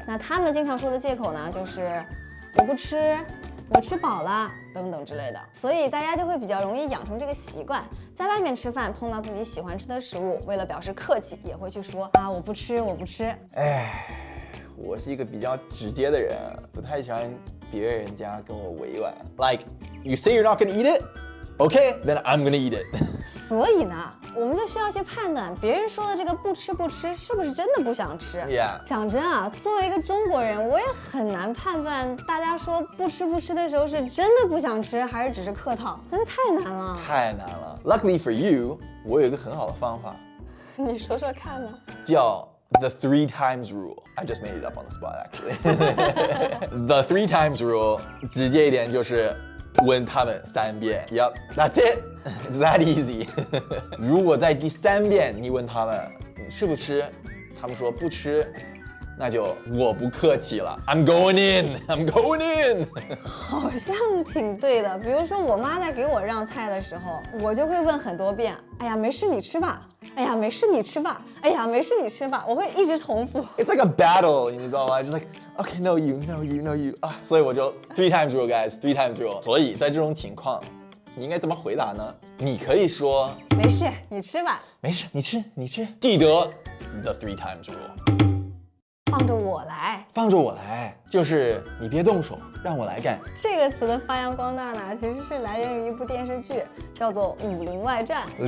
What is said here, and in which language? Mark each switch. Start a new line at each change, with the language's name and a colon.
Chinese: 那他们经常说的借口呢，就是我不吃，我吃饱了等等之类的。所以大家就会比较容易养成这个习惯，在外面吃饭碰到自己喜欢吃的食物，为了表示客气，也会去说啊我不吃。哎，我是一个比较直接的人，不太喜欢别人家跟我委婉。
English: Like you say you're not gonna eat it, okay, then I'm gonna eat it.
Chinese: 所以呢，我们就需要去判断别人说的这个不吃是不是真的不想吃。
English: Yeah.
Chinese: 讲真啊，作为一个中国人，我也很难判断大家说不吃的时候是真的不想吃，还是只是客套，真的太难了。太难了。
English: Luckily for you,
Chinese: 我有一个很好的方法，你说说看呢？叫
English: the 3 times rule. I just made it up on the spot actually. The 3 times rule,
Chinese: 直接一点就是问他们3遍。
English: Yup, that's it. It's that easy.
Chinese: 如果在第3遍你问他们你吃不吃，他们说不吃，那就我不客气了。
English: I'm going in.
Chinese: 好像挺对的。比如说我妈在给我让菜的时候，我就会问很多遍，哎呀没事你吃吧，哎呀没事你吃吧，哎呀没事你吃吧，我会一直重复。
English: It's like a battle,
Chinese: 你知道吗？
English: Just like, okay, no you
Chinese: 啊，所以我就
English: 3 times rule, guys, 3 times rule.
Chinese: 所以在这种情况，你应该怎么回答呢？你可以说没事你吃吧，没事你吃，记得 the 3 times rule. 放着我来。放着我来，就是你别动手，让我来干。这个词的发扬光大呢，其实是来源于一部电视剧，叫做《武林外传》。